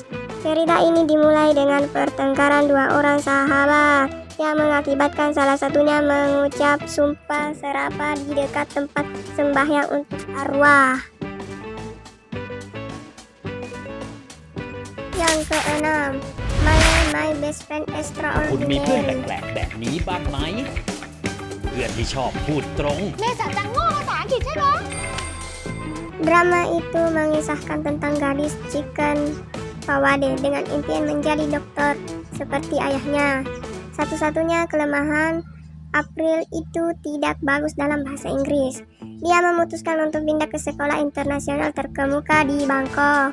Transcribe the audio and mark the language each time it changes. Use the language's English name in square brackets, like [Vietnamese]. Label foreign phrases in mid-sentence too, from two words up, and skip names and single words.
[Indonesian] Cerita ini dimulai dengan pertengkaran dua orang sahabat yang mengakibatkan salah satunya mengucap sumpah serapah di dekat tempat sembahyang untuk arwah. Yang keenam, [English] My My Best Friend [Thai] คุณมีเพื่อน [English] Extraordinary [Thai] แปลกๆแบบนี้บ้างไหมเพื่อนที่ชอบพูดตรง เมษาจังโง่ภาษาอังกฤษใช่ไหม [Indonesian] Drama itu mengisahkan tentang gadis Chicken Fawade dengan impian menjadi dokter seperti ayahnya. Satu-satunya kelemahan April itu tidak bagus dalam bahasa Inggris. Dia memutuskan untuk pindah ke sekolah internasional terkemuka di Bangkok.